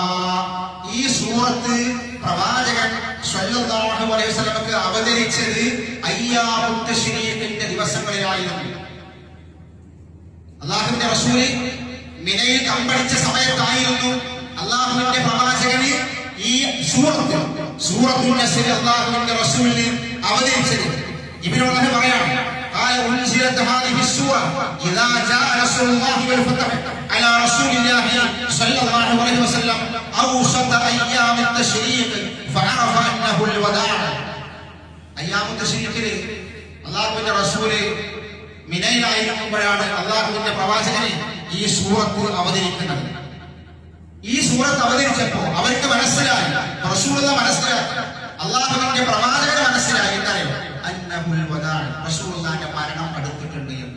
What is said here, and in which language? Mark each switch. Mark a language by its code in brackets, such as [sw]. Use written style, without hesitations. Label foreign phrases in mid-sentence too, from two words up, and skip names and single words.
[ml] ഈ സൂറത്ത് പ്രവാചകൻ [ar] صلى الله عليه وسلم [ml] അവതരിച്ചത് [ar] ايام التشريق [ml] ദിവസങ്ങളിലായിരുന്നു. അല്ലാഹുവിന്റെ റസൂൽ മിനയിൽ കമ്പടിച്ച സമയത്തായിരുന്നു അല്ലാഹുവിന്റെ പ്രവാചകന് ഈ [ar] سورة النصر [ml] അല്ലാഹുവിന്റെ റസൂലിന് അവതരിച്ചത്. ഇബ്നു ഉമർ പറയാണ്, [ar] قال انزلت هذه السوره اذا جاء نصر الله والفتح على رسول الله صلى الله عليه وسلم اوسط ايام التشريق فعرف انه الوداع. ايام التشريق [ml] അല്ലാഹുവിന്റെ റസൂല് മിനയിലായിരിക്കുമ്പോഴാണ് അല്ലാഹുവിന്റെ പ്രവാചകന് ഈ സൂറത്ത് അവതരിക്കുന്നത്. ഈ സൂറത്ത് അവതരിച്ചപ്പോ അവർക്ക് മനസ്സിലായി, റസൂലുള്ളാഹി മനസ്സിലാക്കി, അല്ലാഹുവിന്റെ പ്രവാചകന് മനസ്സിലായി, എന്നറിയോ, [ar] أنه الوداع, [ml] റസൂലുള്ളാഹിന്റെ മരണം അടുത്തിട്ടുണ്ട് എന്ന്.